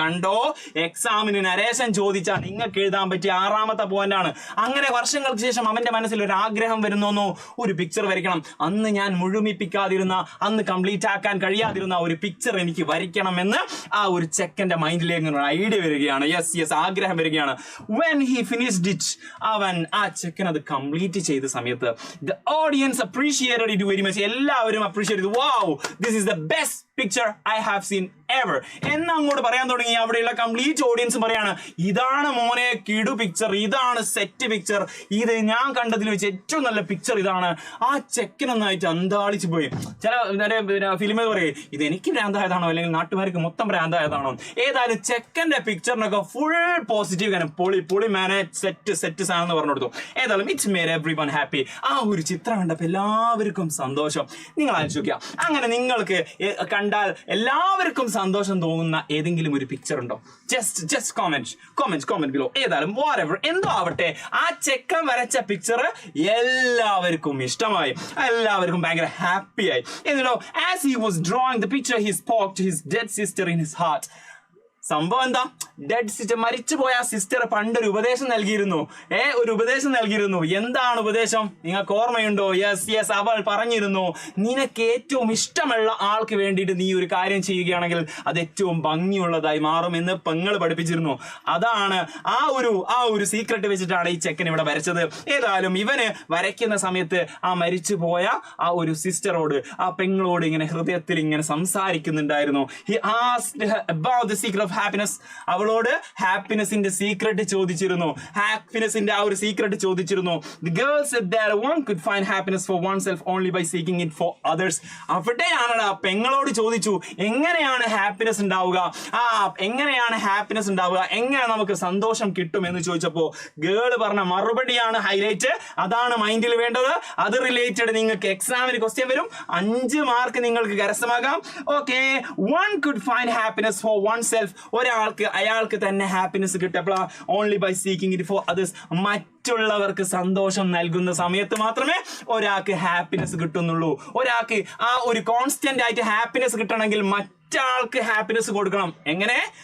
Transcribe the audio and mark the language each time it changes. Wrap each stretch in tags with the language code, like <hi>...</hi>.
<ml>കണ്ടോ, എക്സാമിന് നരേഷൻ ചോദിച്ചാൽ നിങ്ങൾക്ക് എഴുതാൻ പറ്റിയ 6ാമത്തെ പോയിന്റ് ആണ്. അങ്ങനെ വർഷങ്ങൾക്ക് ശേഷം അവന്റെ മനസ്സിൽ ഒരു ആഗ്രഹം വരുന്നോ, ഒരു പിക്ചർ വരയ്ക്കണം. അന്ന് ഞാൻ മുഴുമിപ്പിക്കാതിരുന്ന, അന്ന് കംപ്ലീറ്റ് ആക്കാൻ കഴിയാതിരുന്ന ഒരു പിക്ചർ എനിക്ക് വരയ്ക്കണമെന്ന് ആ ഒരു ചെക്കന്റെ മൈൻഡിലേക്ക് ഒരു ഐഡിയ വരികയാണ്. യെസ് യെസ്, ആഗ്രഹം വരികയാണ്.</ml> <en>When he finished it,</en> <ml>അവൻ ആ ചെക്കൻ അത് കംപ്ലീറ്റ് ചെയ്ത സമയത്ത്</ml> <en>the audience appreciated it very much.</en> <ml>എല്ലാവരും അപ്രീഷിയേറ്റ് ചെയ്തു.</ml> <en>Wow, this is the best picture I have seen ever</en> <ml>എന്ന് അങ്ങോട്ട് പറയാൻ തുടങ്ങി. അവിടെയുള്ള കംപ്ലീറ്റ് ഓഡിയൻസ് പറയാണ്, ഇതാണ് മോനെ കിടു പിക്ചർ, ഇതാണ് സെറ്റ് പിക്ചർ, ഇത് ഞാൻ കണ്ടതിൽ വെച്ച് ഏറ്റവും നല്ല പിക്ചർ ഇതാണ്. ആ ചെക്കനൊന്നായിട്ട് അന്താളിച്ചു പോയി. ചില ഫിലിം പറയും, ഇത് എനിക്ക് ഭ്രാന്തായതാണോ അല്ലെങ്കിൽ നാട്ടുകാർക്ക് മൊത്തം ഭ്രാന്തായതാണോ. ഏതായാലും ചെക്കന്റെ പിക്ചറിനൊക്കെ ഫുൾ പോസിറ്റീവ്, കാരണം പൊളി മാനെ, സെറ്റ് സാധനം പറഞ്ഞു കൊടുത്തു. ഏതായാലും</ml> <en>It's made everyone happy.</en> <ml>ആ ഒരു ചിത്രം കണ്ടപ്പോൾ എല്ലാവർക്കും സന്തോഷം. നിങ്ങൾ ആലോചിക്കുക, അങ്ങനെ നിങ്ങൾക്ക് കണ്ടാൽ എല്ലാവർക്കും സന്തോഷം തോന്നുന്ന ഏതെങ്കിലും ഒരു പിക്ചർ ഉണ്ടോ? Just comment below. ഏതായാലും whatever, എന്തോ ആവട്ടെ, ആ ചെക്കൻ വരച്ച പിക്ചർ എല്ലാവർക്കും ഇഷ്ടമായി, എല്ലാവർക്കും ഭയങ്കര ഹാപ്പിയായി. എന്നിട്ടോ</ml> <en>as he was drawing the picture, he spoke to his dead sister in his heart.</en> <ml>സംഭവം എന്താ? ഡെഡ് സിസ്റ്റർ, മരിച്ചുപോയ സിസ്റ്റർ പണ്ടൊരു ഉപദേശം നൽകിയിരുന്നു. ഒരു ഉപദേശം നൽകിയിരുന്നു. എന്താണ് ഉപദേശം? നിങ്ങൾക്ക് ഓർമ്മയുണ്ടോ? യെസ്, അവൾ പറഞ്ഞിരുന്നു, നിനക്ക് ഏറ്റവും ഇഷ്ടമുള്ള ആൾക്ക് വേണ്ടിയിട്ട് നീ ഒരു കാര്യം ചെയ്യുകയാണെങ്കിൽ അത് ഏറ്റവും ഭംഗിയുള്ളതായി മാറും എന്ന് പെങ്ങൾ പഠിപ്പിച്ചിരുന്നു. അതാണ് ആ ഒരു സീക്രട്ട് വെച്ചിട്ടാണ് ഈ ചെക്കൻ ഇവിടെ വരച്ചത്. ഏതായാലും ഇവന് വരയ്ക്കുന്ന സമയത്ത് ആ മരിച്ചുപോയ ആ ഒരു സിസ്റ്ററോട്, ആ പെങ്ങളോട് ഇങ്ങനെ ഹൃദയത്തിൽ ഇങ്ങനെ സംസാരിക്കുന്നുണ്ടായിരുന്നു.</ml> <en>He asked her about the secret of happiness.</en> <ml>അവളോട് ഹാപ്പിനെസിന്റെ സീക്രട്ട് ചോദിച്ചിരുന്നു. ഹാപ്പിനെസിന്റെ ആ ഒരു സീക്രട്ട് ചോദിച്ചിരുന്നു.</ml> <en>The girl said that one could find happiness for oneself only by seeking it for others.</en> <ml>അവിടെയാണ് പെങ്ങളോട് ചോദിച്ചു, എങ്ങനെയാണ് ഹാപ്പിനെസ് ഉണ്ടാവുക, എങ്ങനെയാണ് ഹാപ്പിനെസ് ഉണ്ടാവുക, എങ്ങനെ നമുക്ക് സന്തോഷം കിട്ടും എന്ന് ചോദിച്ചപ്പോ ഗേള് പറഞ്ഞ മറുപടിയാണ് ഹൈലൈറ്റ്. അതാണ് മൈൻഡിൽ വേണ്ടത്. അത് റിലേറ്റഡ് നിങ്ങൾക്ക് എക്സാമിന് ക്വസ്റ്റ്യൻ വരും. 5 മാർക്ക് നിങ്ങൾക്ക് കരസ്ഥമാക്കാം.</ml> <en>Okay, one could find happiness for oneself.</en> <ml>ഒരാൾക്ക് അയാൾക്ക് തന്നെ happiness കിട്ടപ്പോൾ</ml> <en>Only by seeking it for others.</en> <ml>മറ്റുള്ളവർക്ക് സന്തോഷം നൽകുന്ന സമയത്ത് മാത്രമേ ഒരാൾക്ക് ഹാപ്പിനെസ് കിട്ടുന്നുള്ളൂ. ഒരാൾക്ക് ആ ഒരു കോൺസ്റ്റന്റ് ആയിട്ട് ഹാപ്പിനെസ് കിട്ടണമെങ്കിൽ മറ്റാൾക്ക് ഹാപ്പിനെസ് കൊടുക്കണം. എങ്ങനെ?</ml>